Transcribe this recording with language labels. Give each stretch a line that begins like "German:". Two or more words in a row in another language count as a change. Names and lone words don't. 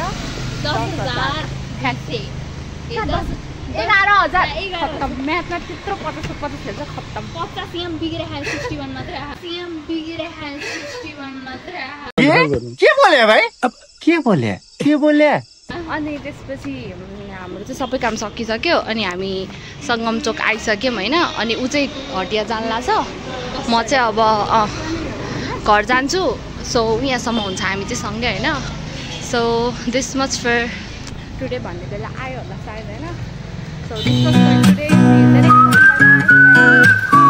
Nepali: 10,000 खत्तम म्याथमा त्यत्रो 50 खेल्छ खत्तम 50 सीएम बिग्रेहाल 61 मात्रै सीएम बिग्रेहाल 61 मात्रै
Hindi: के बोले भाई अब के बोले
Nepali: अनि त्यसपछि हाम्रो चाहिँ सबै काम सकिसक्यो अनि हामी सङ्गम चोक आइसक्यौँ होइन अनि ऊ चाहिँ हटिया जान लाग्छ म चाहिँ अब घर जान्छु सो यहाँसम्म हुन्छ हामी चाहिँ सँगै होइन
English: so this much for today
Nepali: भन्ने बेला आयो होला सायद होइन
English: so this much for today